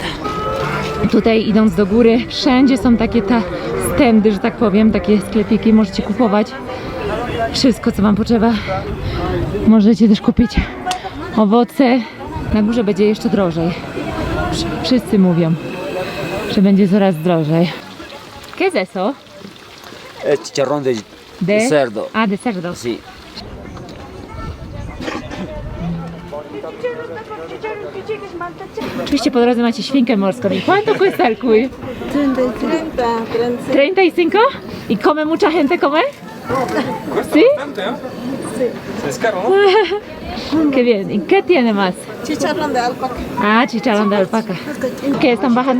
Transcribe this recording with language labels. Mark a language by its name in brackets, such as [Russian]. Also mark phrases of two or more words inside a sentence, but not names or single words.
[Polish] Tutaj idąc do góry, wszędzie są takie stędy, że tak powiem, takie sklepiki, możecie kupować wszystko, co Wam potrzeba. Możecie też kupić owoce. Na górze będzie jeszcze drożej. Wszyscy mówią, że będzie coraz drożej. [Spanish] ¿Qué es eso? Es chicharrón de cerdo. Ah, de cerdo. Sí. [Polish] Oczywiście po drodze macie świnkę morską. [Spanish] ¿Y cuánto cuesta el cuy? 35. ¿Y come mucha gente comer? ¿Sí? Es caro, ¿no? Qué bien. ¿Y qué tiene más? Chicharrón de alpaca. Ah, chicharrón de alpaca. ¿Qué están bajando?